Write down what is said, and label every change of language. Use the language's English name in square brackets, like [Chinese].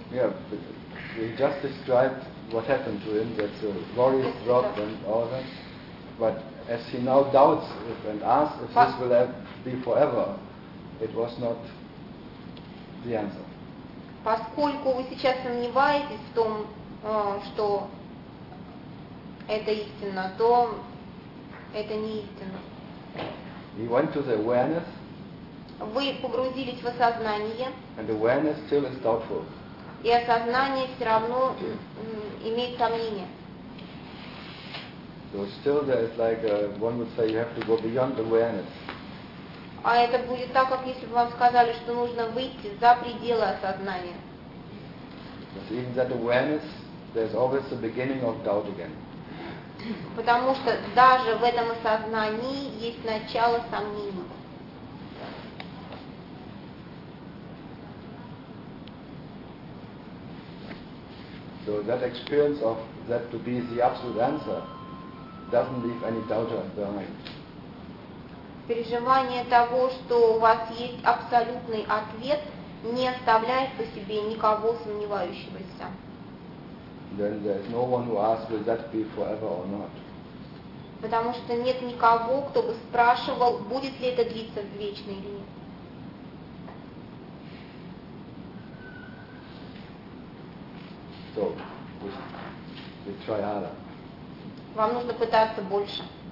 [English] yeah, we just described what happened to him. That's a worried thought and all that. But as he now doubts if, and asks if this will be forever, it was not the answer. [Russian] Поскольку вы сейчас сомневаетесь в том, что это истина, то это не истина. [English] You went to the awareness. [Russian] Вы погрузились в осознание. [English] And awareness still is doubtful. [Russian] И осознание все равно имеет сомнение. [English] So still there is like one would say you have to go beyond awareness. [Russian] А это будет так, как если бы вам сказали, что нужно выйти за пределы осознания. [English] Even that awareness, there's always the beginning of doubt again. [Russian] Потому что даже в этом осознании есть начало сомнений. [English] So that experience of that to be the absolute answer doesn't leave any doubt behind. [Russian] Переживание того, что у вас есть абсолютный ответ, не оставляет по себе никого сомневающегося. [English] Then there is no one who asks, will that be forever or not? [Russian] Потому что нет никого, кто бы спрашивал, будет ли это длиться вечно или нет. [English] So, we try harder. [Russian] Вам нужно пытаться больше.